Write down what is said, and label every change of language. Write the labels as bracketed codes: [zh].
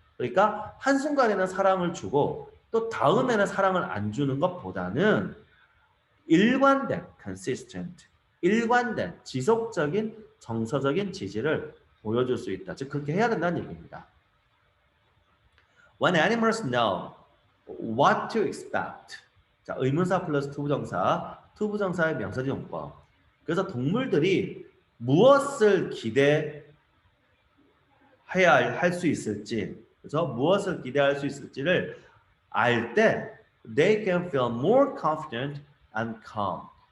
[ko] 그러니까 한순간에는 사랑을 주고 또 다음에는 사랑을 안 주는 것보다는 일관된 consistent, 일관된 지속적인 정서적인 지지를 보여줄 수 있다. 즉 그렇게 해야 된다는 얘기입니다. [en] When animals know what to expect. [ko] 자, 의문사 플러스 투부정사, 투부정사의 명사지 용법. 그래서 동물들이 무엇을 기대해야 할 수 있을지, 그래서 무엇을 기대할 수 있을지를 알 때, they can feel more confident and calm.